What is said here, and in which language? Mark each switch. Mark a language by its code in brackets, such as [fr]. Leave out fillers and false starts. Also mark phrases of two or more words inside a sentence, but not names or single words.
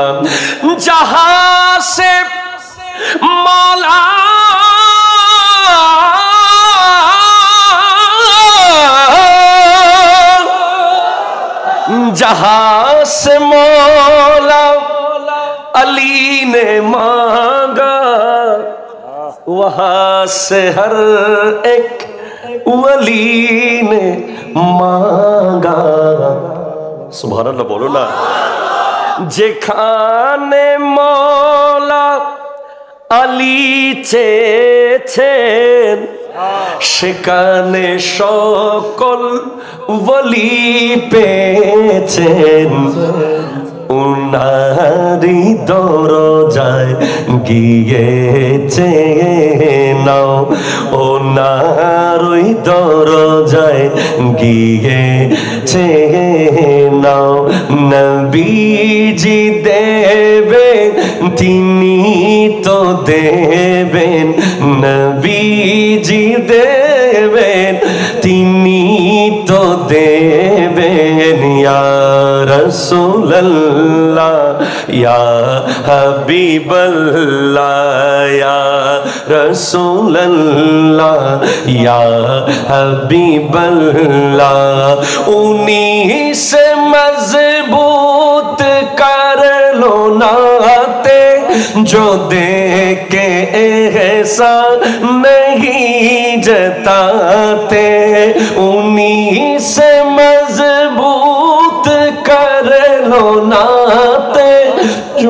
[ur] جہاں سے مولا جہاں سے مولا علی نے مانگا، وہاں سے ہر ایک ولی نے مانگا۔ سبحان اللہ بولو نا۔ [bn] যেখানে مولا علی চেয়েছেন সেখানে সকল ওলি পেয়েছেন, উনারি দরজায় গিয়েছে নাও, ওনারই দরজায় গিয়েছে নাও। নবীজি দেবেন তিনি তো দেবেন, নবীজি দেবেন তিনি তো দেবেন, [ar] يا رسول الله يا حبيب الله يا رسول الله يا حبيب الله. [ur] উনি سے مضبوط کر لو ناتے جو دیکھ کے احسان نہیں جتاتے، انہی سے مضبوط کر لو ناتے جو